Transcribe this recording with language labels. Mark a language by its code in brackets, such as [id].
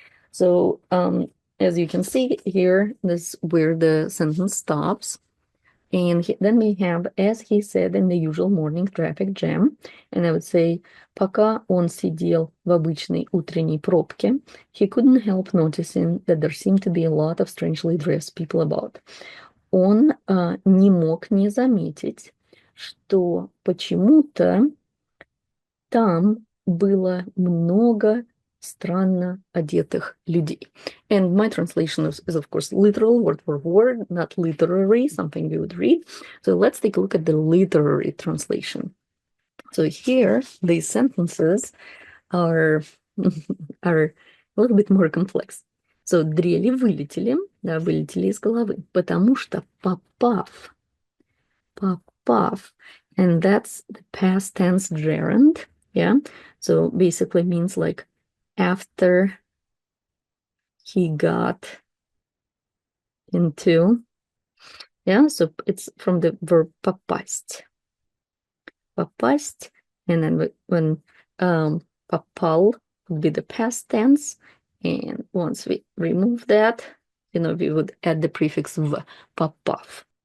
[en] So as you can see here, this is where the sentence stops. And then we have, as he said, in the usual morning traffic jam. And I would say, [ru] пока он сидел в обычной утренней пробке, [en] he couldn't help noticing that there seemed to be a lot of strangely dressed people about. [ru] Он не мог не заметить, что почему-то там было много странно одетых людей. [en] And my translation is of course literal, word for word, not literary, something you would read. So let's take a look at the literary translation. So here these sentences are a little bit more complex. So [ru] дрели вылетели, да, вылетели из головы, потому что попав, [en] and that's the past tense gerund, yeah? So basically means like after he got into, yeah, so it's from the verb попасть, and then when попал would be the past tense, and once we remove that, we would add the prefix v, попав.